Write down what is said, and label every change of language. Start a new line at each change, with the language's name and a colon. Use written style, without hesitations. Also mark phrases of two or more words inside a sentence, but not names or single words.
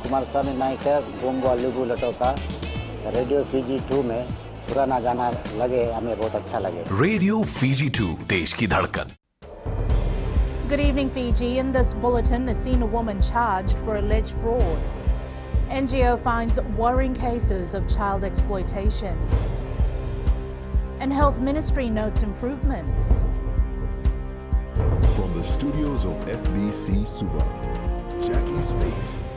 Fiji Hindi: कुमार स्वामी नायक है गोंगो लुगु लटोका रेडियो फीजी 2 में पुराना गाना लगे हमें बहुत अच्छा लगे रेडियो फीजी 2 देश की धड़कन.
English: Good evening, Fiji. In this bulletin, a senior woman charged for alleged fraud. NGO finds worrying cases of child exploitation. And Health Ministry notes improvements. From the studios of FBC Suva, Jackie Spate.